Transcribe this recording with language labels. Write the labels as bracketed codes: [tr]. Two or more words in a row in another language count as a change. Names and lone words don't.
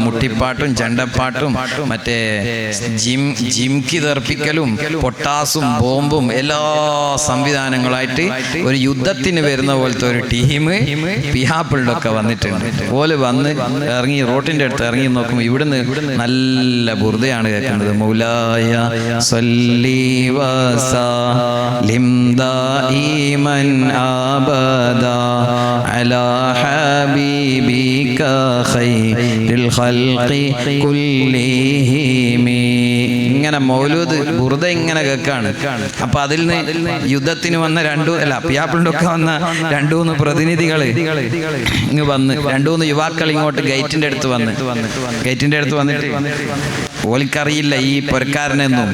[ml] മുട്ടിപ്പാട്ടും ചെണ്ടപ്പാട്ടും മറ്റേ ജിംകി തെർപ്പിക്കലും പൊട്ടാസും ബോംബും എല്ലാ സംവിധാനങ്ങളായിട്ട് ഒരു യുദ്ധത്തിന് വരുന്ന പോലത്തെ ഒരു ടീം പിയാപ്പിളുടെ ഒക്കെ വന്നിട്ടുണ്ട്. പോലെ വന്ന് ഇറങ്ങി റോട്ടിന്റെ അടുത്ത് ഇറങ്ങി നോക്കുമ്പോൾ ഇവിടുന്ന് നല്ല ബുർദയാണ് കേൾക്കുന്നത്. [ar] مولاي صل وسلم دائما أبدا على حبيبك خير الخلق كلهم. [ml] ഇങ്ങനെ മൗലൂദ് ബുർദ ഇങ്ങനെ കേൾക്കാണ്. അപ്പൊ അതിൽ നിന്ന് യുദ്ധത്തിന് വന്ന പിയാപ്പിളിന്റെ ഒക്കെ വന്ന 2-3 പ്രതിനിധികൾ ഇങ്ങ് വന്ന് 2-3 യുവാക്കൾ ഇങ്ങോട്ട് ഗേറ്റിന്റെ അടുത്ത് വന്നിട്ട് ഓലിക്കറിയില്ല ഈ പൊരക്കാരനെന്നും.